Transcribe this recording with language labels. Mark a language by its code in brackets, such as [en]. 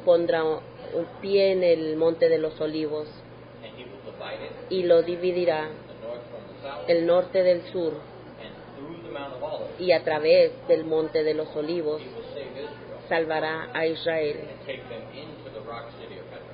[es] pondrá un pie en el monte de los olivos [en] and he will divide it, [es] y lo dividirá [en] the north from the south, [es] el norte del sur, [en] and through the Mount of Olives, [es] y a través del monte de los olivos [en] he will save Israel [es] salvará a Israel [en] and take them into the rock city of Petra.